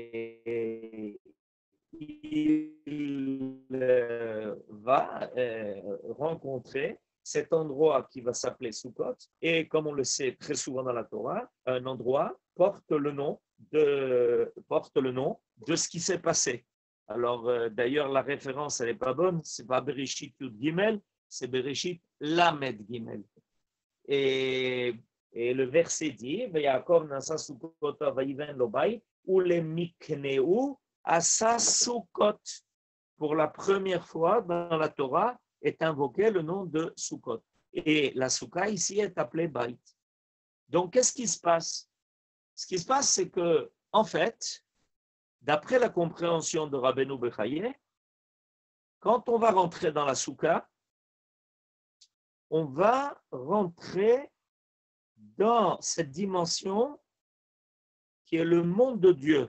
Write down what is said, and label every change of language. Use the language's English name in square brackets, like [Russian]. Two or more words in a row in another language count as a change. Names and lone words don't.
[French] il va rencontrer cet endroit qui va s'appeler Sukkot, et comme on le sait très souvent dans la Torah, un endroit porte le nom de ce qui s'est passé. Alors d'ailleurs la référence elle n'est pas bonne, c'est pas Bereshit Yud Gimel, c'est Bereshit Lamed Gimel. Et le verset dit [Hebrew] יעקב נסע סוכות ויבן לו בית ולמקנהו עשה סוכות. [French] Pour la première fois dans la Torah est invoqué le nom de Sukkot. Et la Soukha ici est appelée bait. Donc qu'est-ce qui se passe? Ce qui se passe, c'est que en fait, d'après la compréhension de Rabbeinu Bechayet, quand on va rentrer dans la Soukha, on va rentrer dans cette dimension qui est le monde de Dieu.